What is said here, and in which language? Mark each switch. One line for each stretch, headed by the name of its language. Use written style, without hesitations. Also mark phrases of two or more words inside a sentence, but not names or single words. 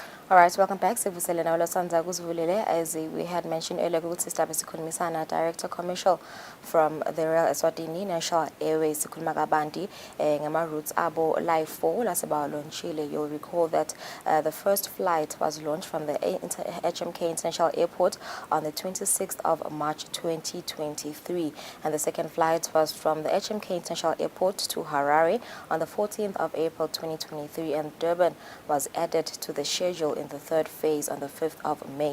English: All right, welcome back.
Swati: Sivusele na Olosanza Kuzivulile.
English: As we had mentioned earlier,
Swati: ukuthi sihlaba sikhuluma sana
English: Director Commercial from the Royal Eswatini National Airways
Swati: sikhuluma kabanti ngama routes abo live 4 laseba launchile.
English: You'll recall that the first flight was launched from the HMK International Airport on the 26th of March 2023, and the second flight was from the HMK International Airport to Harare on the 14th of April 2023, and Durban was added to the schedule in the third phase on the 5th of May.